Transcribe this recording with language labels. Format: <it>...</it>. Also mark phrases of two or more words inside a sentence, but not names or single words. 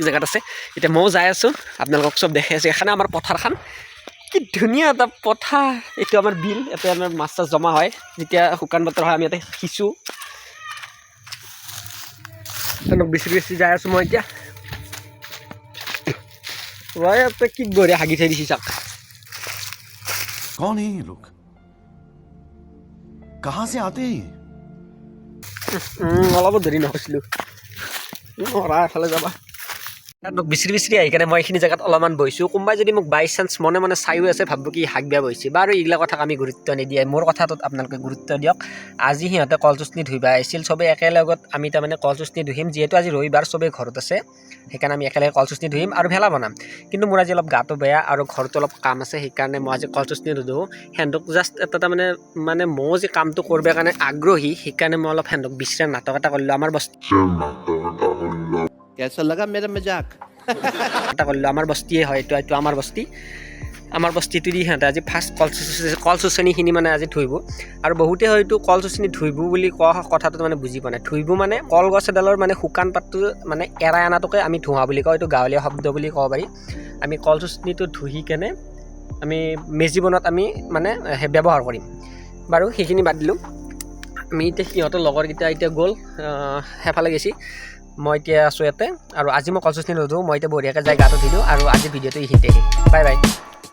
<as>জেগাত আছে এতিয়া ময়ো যাই আছোঁ আপোনালোকক চব দেখাই আছোঁ এখানে আমাৰ পথাৰখন কি ধুনীয়া এটা পথাৰ এইটো আমাৰ বিল ইয়াতে আমাৰ মাছ চাছ জমা হয় যেতিয়া শুকান বতৰ হয় আমি ইয়াতে সিঁচোঁ বেছি যাই আছোঁ মই এতিয়া ইয়াতে কি বঢ়িয়া হাগি থৈ দিছি চাওক</as> <hi>कौन है ये लोग कहाँ से आते हैं</hi> <as>অলপো দেৰি নহৈছিলোঁ এফালে যাবা বিচৰি আহি কেনে মই এইখিনি জেগাত অলপমান বহিছোঁ কোনোবাই যদি মোক বাই চান্স মনে মনে চায়ো আছে ভাবিব কি হাক বেয়া বহিছে বাৰু এইবিলাক কথাক আমি গুৰুত্ব নিদিয়ে মোৰ কথাটোত আপোনালোকে গুৰুত্ব দিয়ক আজি সিহঁতে কল চচনি ধুইবা আহিছিল চবেই একেলগত আমি তাৰমানে কল চচনি ধুইম যিহেতু আজি ৰবিবাৰ চবেই ঘৰত আছে সেইকাৰণে আমি একেলগে কল চচনি ধুইম আৰু ভেলা বনাম কিন্তু মোৰ আজি অলপ গাটো বেয়া আৰু ঘৰতো অলপ কাম আছে সেইকাৰণে মই আজি কল চচনি নুধুওঁ সিহঁতক জাষ্ট এটা তাৰমানে মই যে কামটো কৰিবৰ কাৰণে আগ্ৰহী সেইকাৰণে মই অলপ সিহঁতক বিশ্ৰাম নাটক এটা কৰিলোঁ আমাৰ বস্তি</as> <hi>कैसा लगा मेरा मजाक</hi> <as>এটা কৰিলোঁ আমাৰ বস্তিয়ে হয় এইটো আমাৰ বস্তিটো দি সিহঁতে আজি ফাৰ্ষ্ট কল চচনিখিনি মানে আজি ধুইব আৰু বহুতে হয়তো কল চচনি ধুইব বুলি কোৱা কথাটো মানে বুজি পোৱা নাই ধুইব মানে কলগছ এডালৰ মানে শুকান পাতটো মানে এৰাই অনাটোকে আমি ধোঁৱা বুলি কওঁ এইটো গাঁৱলীয়া শব্দ বুলি ক'ব পাৰি আমি কল চচনিটো ধুই কেনে আমি মেজি বনোৱাত আমি মানে ব্যৱহাৰ কৰিম বাৰু সেইখিনি বাদ দিলোঁ আমি এতিয়া সিহঁতৰ লগৰকেইটা এতিয়া গ'ল সেইফালে গৈছি মই এতিয়া আছোঁ ইয়াতে আৰু আজি মই কল চচনি নুধুওঁ মই এতিয়া বঢ়িয়াকৈ যাই গাটো ধুই দিওঁ আৰু আজি ভিডিঅ'টো এইখিনিতে বাই বাই</as>